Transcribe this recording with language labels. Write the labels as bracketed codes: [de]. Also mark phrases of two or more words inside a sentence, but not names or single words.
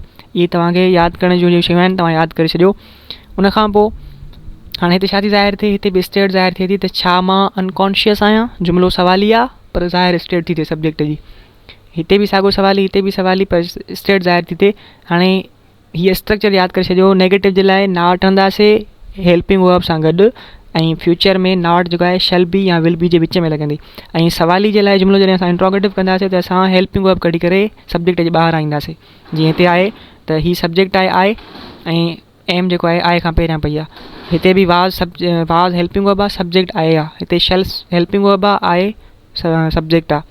[sd] इहे तव्हांखे यादि करण जूं जेके शयूं आहिनि तव्हां यादि करे छॾियो। उन खां पोइ हाणे हिते छा थी ज़ाहिर थिए, हिते बि स्टेट ज़ाहिर थिए थी त छा मां अनकॉन्शियस आहियां, जुमिलो सवाली आहे पर ज़ाहिर स्टेट थी थिए सब्जेक्ट जी। हिते बि साॻियो सवाली, हिते बि सवाली, पर स्टेट ज़ाहिर थी थिए। हाणे हीअ स्ट्रक्चर यादि करे छॾियो। नेगेटिव जे लाइ नॉट हणंदासीं [en] helping verb [sd] सां गॾु, ऐं फ्यूचर में नॉट जेको आहे [en] shall be [sd] या [en] will be [sd] जे विच में लॻंदी। ऐं सवाली जे लाइ जुमिलो जॾहिं असां इंट्रोगेटिव कंदासीं त असां [en] helping verb [sd] कढी करे सब्जेक्ट जे ॿाहिरां ईंदासीं। जीअं हिते आहे त हीअ सब्जेक्ट आहे ऐं एम जेको आहे खां पहिरियां पई आहे। हिते बि [en] was helping verb [sd] आहे, सब्जेक्ट आहे। हिते [en] shall helping verb [sd] आहे, सब्जेक्ट आहे।